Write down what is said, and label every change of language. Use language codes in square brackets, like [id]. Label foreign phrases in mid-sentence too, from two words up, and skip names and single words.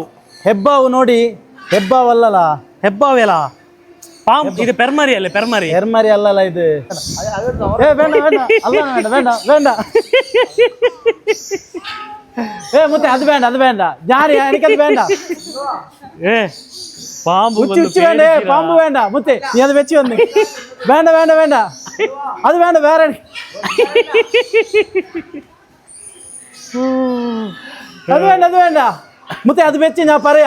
[kn] ಹೆಬ್ಬಾವು ನೋಡಿ. ಹೆಬ್ಬಾವು ಅಲ್ಲಲ್ಲ, ಹೆಬ್ಬಾವು ಎಲ್ಲ ಪಾಮ್. ಇದು ಪೆರ್ಮರಿ ಅಲ್ಲ, ಪೆರ್ಮರಿ. ಪೆರ್ಮರಿ ಅಲ್ಲಲ್ಲ ಇದು. ಬೇಡ ಬೇಡ, ಅಲ್ಲ ಬೇಡ ಬೇಡ ಬೇಡ. ಮತ್ತೆ ಅದು ಬೇಡ, ಅದು ಬೇಡ. ಯಾರು ಯಾರಿಗದು ಬೇಡ. [ml] പാമ്പ് വേണ്ടേ, പാമ്പ് വേണ്ട മുത്തേ, നീ അത് വെച്ച് വന്ന്. വേണ്ട വേണ്ട വേണ്ട, അത് വേണ്ട, വേറെ അത് വേണ്ട, അത് വേണ്ട മുത്തേ, അത് വെച്ച് ഞാൻ പറയാം.